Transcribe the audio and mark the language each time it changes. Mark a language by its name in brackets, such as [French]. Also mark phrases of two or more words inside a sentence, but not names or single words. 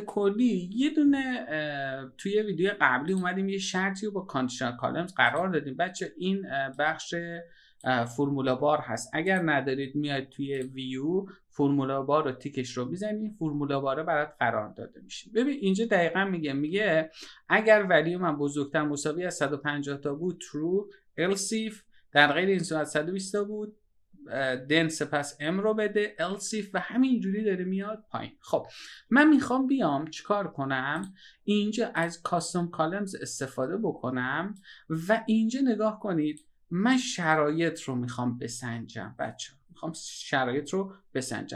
[Persian] کلی یه دونه توی ویدیو قبلی اومدیم یه شرطی رو با [English] conditional columns [Persian] قرار دادیم. بچه این بخش [English] formula bar [Persian] هست، اگر ندارید میاد توی [English] view formula bar [Persian] رو تیکش رو میزنید، [English] formula bar [Persian] برات قرار داده میشه. ببین اینجا دقیقا میگه اگر ولیو من بزرگتر مساوی از 150 تا بود true، [English] else if [Persian] در غیر این صورت 120 تا بود then سپس m رو بده [English] else if [Persian] و همینجوری داره میاد پایین. خب من میخوام بیام چیکار کنم؟ اینجا از [English] custom columns [Persian] استفاده بکنم و اینجا نگاه کنید من شرایط رو میخوام بسنجم. بچه میخوام شرایط رو بسنجم.